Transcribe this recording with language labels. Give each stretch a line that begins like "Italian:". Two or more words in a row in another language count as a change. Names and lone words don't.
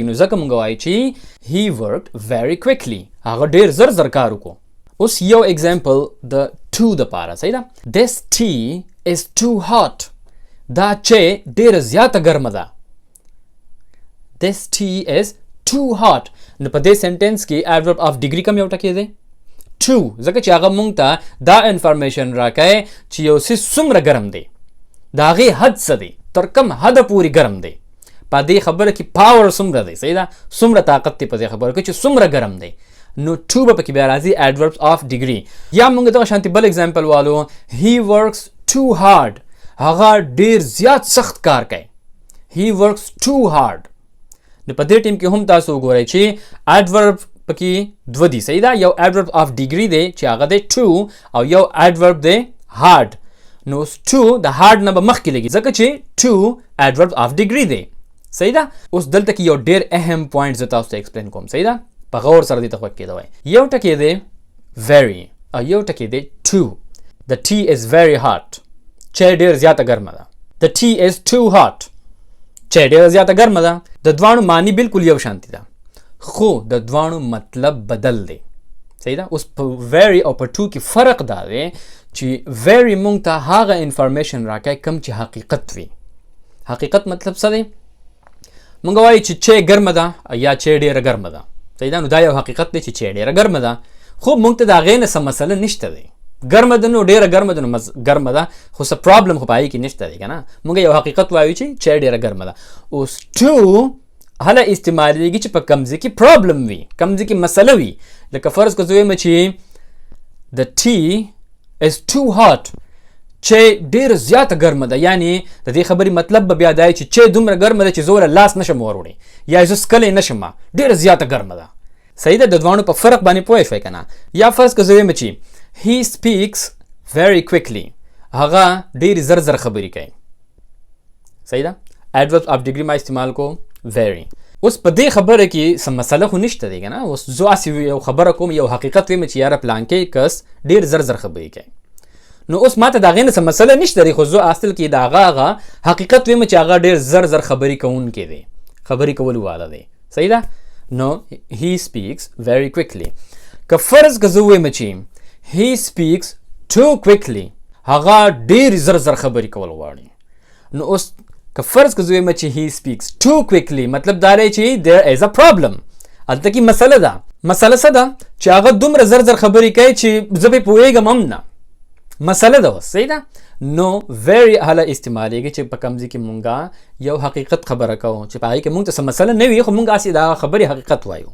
Pashto: نو ځکه موږ وایو چې
English: he worked very quickly،
Pashto: هغه ډیر زر زر کار وکړو. اوس یو اگزامپل د to دپاره. صحیح ده.
English: this tea is too hot،
Pashto: دا چای ډیره زیاته ګرمه ده.
English: this tea is too hot.
Pashto: نو په دې سنټنس کې
English: adverb of degree
Pashto: کوم یو ټکی دی؟ to. ځکه چې هغه موږ ته دا انفارمیشن راکوي چې یو څیز څومره ګرم دی، د هغې حد څه دی، تر کوم حده پورې ګرم دی. په دې خبره کې پاور څومره دی. صحیح ده. څومره طاقت دی په دې خبره کې چې څومره ګرم دی. نو to به پکې بیا راځي
English: adverbs of degree.
Pashto: یا موږ دغه شانتي بل اگزامپل والو.
English: he works too hard،
Pashto: هغه ډیر زیات سخت کار کوي.
English: he works too hard.
Pashto: نو په دې ټیم کې هم تاسو وګورئ چې ایڈورب پکې دوه دي. صحیح ده. یو
English: adverb of degree
Pashto: دی چې هغه دی to او یو ایڈورب دی hard. نو to د hard نه به مخکې لګي ځکه چې to
English: adverb of degree
Pashto: دی. صحیح ده. اوس دلته کې یو ډیر اهم پوینټ زه تاسو ته ایکسپلین کوم. صحیح ده. په غور سره دې ته غوږ کېدوئ. یو ټکی دی very او یو ټکی دی to.
English: the tea is very hot،
Pashto: چای ډیر زیاته ګرمه ده.
English: the tea is too hot،
Pashto: چای ډیر زیاته ګرمه ده. د دواړو معنی بالکل یو شانتي ده خو د دواړو مطلب بدل دی. صحیح ده. اوس په very او په to کې فرق دا دی چې very موږ ته هغه انفارمیشن راکوي کوم چې حقیقت وي. حقیقت مطلب څه دی؟ موږ وایو چې چای ګرمه ده یا چای ډیره ګرمه ده. صحیح ده. نو دا یو حقیقت دی چې چای ډیره ګرمه ده. خو موږ ته د هغې نه څه مسله نشته دی. ګرمه ده نو ډیره ګرمه ده نو ګرمه ده، خو څه پرابلم خو په هغې کې نشته دی که نه. موږ یو حقیقت وایو چې چای ډیره ګرمه ده. اوس to هله استعمالیږي چې په کوم ځای کې پرابلم وي، کوم ځای کې مسله وي. لکه فرض که زه ویم چې
English: the tea is too hot،
Pashto: چای ډیره زیاته ګرمه ده. یعنی د دې خبرې مطلب به بیا دا چې چای دومره ګرمه ده چې زه ورله لاس نشم وروړی یا زه څکلی نشم، ډیره زیاته ګرمه ده. صحیح ده. د دواړو په فرق باندې پوه شوئ که نه. یا فرض که زه ویم چې
English: he speaks very quickly،
Pashto: هغه ډیرې زر زر خبرې کوي. صحیح ده.
English: adverbs of degree
Pashto: ما استعمال کو very. اوس په دې خبره کې څه مسله خو نشته دی که نه. اوس زه هسې یو خبره کوم، یو حقیقت ویم چې یاره پلانکی کس ډیر زر زر خبرې کوي. نو اوس ماته د هغې نه څه مسله نشته دی، خو زه اصل کې د هغه حقیقت ویم چې هغه ډیر زر زر خبرې کوونکی دی، خبرې کولو والا دی. صحیح ده.
English: نو he speaks very quickly.
Pashto: که فرض که زه ویم چې
English: he speaks too quickly،
Pashto: هغه ډیر زر زر خبرې کول غواړي. نو اوس که فرض که زه ویم چې
English: he speaks too quickly
Pashto: مطلب دا دی چې
English: there is a problem،
Pashto: هلته کې مسله ده. مسله څه ده؟ چې هغه دومره زر زر خبرې کوي چې زه پرې پوهېږم هم نه. مسله ده اوس. صحیح ده. نو very هله استعمالیږي چې په کوم ځای کې مونږه یو حقیقت خبره کوو چې په هغې کې مونږ ته څه مسله نه وي خو مونږ هسې د هغه خبرې حقیقت وایو.